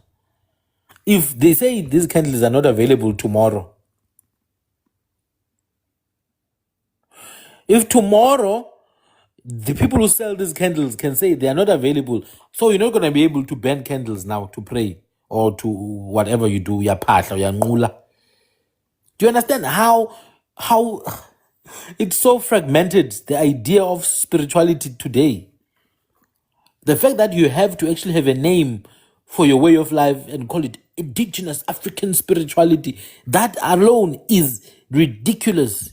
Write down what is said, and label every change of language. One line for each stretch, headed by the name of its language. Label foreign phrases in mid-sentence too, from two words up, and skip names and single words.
English: If they say these candles are not available tomorrow, if tomorrow the people who sell these candles can say they are not available, so you're not going to be able to burn candles now to pray or to whatever you do,
Zulu: ya phahla, ya nqula.
English: Do you understand how it's so fragmented, the idea of spirituality today? The fact that you have to actually have a name for your way of life and call it indigenous African spirituality, that alone is ridiculous.